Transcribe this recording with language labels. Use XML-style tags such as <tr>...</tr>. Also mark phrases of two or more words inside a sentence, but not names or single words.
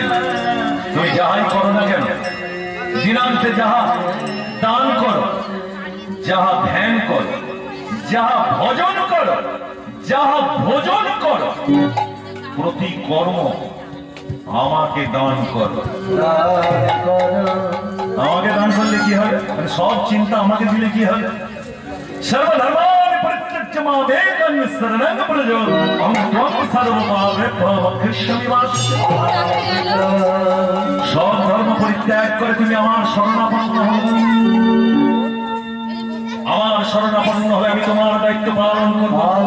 <bn>তুমি যাহাই করো না কেন, দিনান্তে যাহা দান করো, যাহা ধ্যান করো, যাহা ভজন করো, যাহা ভোজন করো, প্রতি কর্ম আমাকে দান করো। আমাকে দান করলে কি হবে? সব চিন্তা আমাকে দিলে কি হবে?</bn> <sa>सर्वधर्मान् परित्यज्य मामेकं शरणं व्रज अहं त्वं सर्वपापेभ्यो मोक्षयिष्यामि मा शुचिः।</sa> <bn>সব ধর্ম পরিত্যাগ করে তুমি আমার শরণাপন্ন হও। আমার শরণাপন্ন হয়ে আমি তোমার দায়িত্ব পালন করব।</bn>